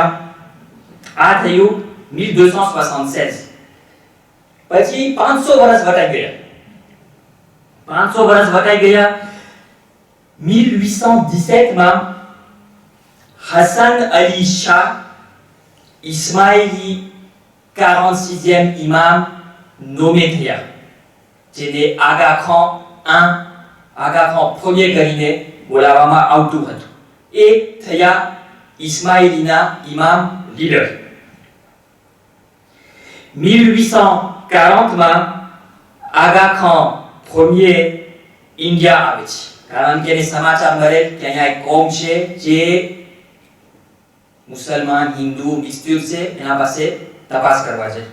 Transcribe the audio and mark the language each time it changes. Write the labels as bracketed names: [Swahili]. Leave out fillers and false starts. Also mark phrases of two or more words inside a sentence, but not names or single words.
[Gujarati] આ થયું 1276. પછી 500 વર્ષ વટાઈ ગયા. 500 વર્ષ વટાઈ ગયા. 1817 માં હસન અલી શાહ ઇસ્માઇલી 46e [French] imam nommé [Gujarati] થયા, જેને આગા ખાન premier કરીને બોલાવવામાં આવતું હતું. એ થયા ઇસ્માઇલીના ઇમામ લીડર. 1840 માં આગા ખાન premier ઇન્ડિયા આવે છે, કારણ કે એને સમાચાર મળે કે અહીંયા એક કોમ છે જે મુસલમાન, હિન્દુ, મિક્સ્ડ છે, એના પાસે તપાસ કરવા છે.